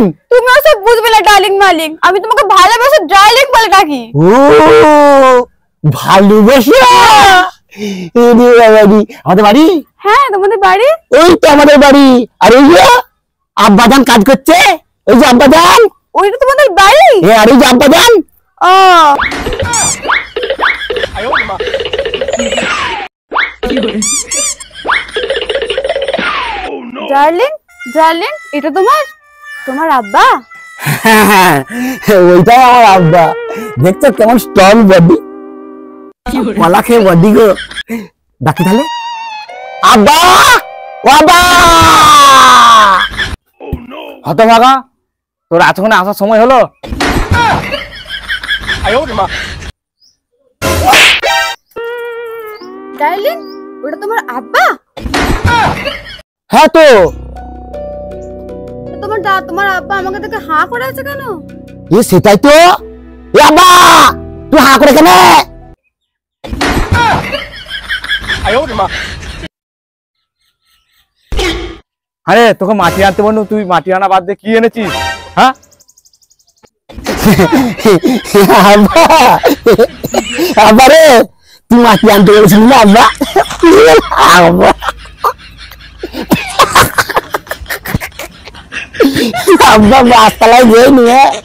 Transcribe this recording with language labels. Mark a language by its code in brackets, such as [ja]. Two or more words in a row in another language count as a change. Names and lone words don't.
[bn] তুমি ওসব বুঝবে না ডার্লিং মালিং আমি তোমাকে ভালোবেসে ডার্লিং বলে ডাকি ও ভালোবাসা এরে বাবারি আমাদের বাড়ি হ্যাঁ তোমাদের বাড়ি ওই তো আমাদের বাড়ি আর ওই যে আব্বাজান কাজ করছে ওই যে আব্বাজান ওইটা তোমাদের বাড়ি আর ওই যে আব্বাজান ও [zh] 哎呦我的妈！ [bn] ডার্লিং ডার্লিং এটা তোমার আব্বা ওইটাই আমার আব্বা দেখছো কেমন [en] strong body [bn] কলা খেয়ে বডি গো ডাকি তাহলে আব্বা বাবা হতভাগা তোর এতক্ষণে আসার সময় হলো [zh] 哎呦我的妈！ [bn] ডার্লিং ওটা তোমার আব্বা হ্যাঁ তো তোমার আব্বা আমাকে দেখে হাঁ করে আছে কেন এ সেটাই তো এ আব্বা তুই হা করে কেন [zh] 哎呦我的妈！ [bn] আরে তোকে মাটি আনতে বললো তুই মাটি আনা বাদ দিয়ে কি এনেছিস হ্যাঁ আব্বা আব্বা রে তুই মাটি আনতে বলেছিলি না আব্বা আব্বা আব্বা বাসতলায় গিয়ে নিয়ে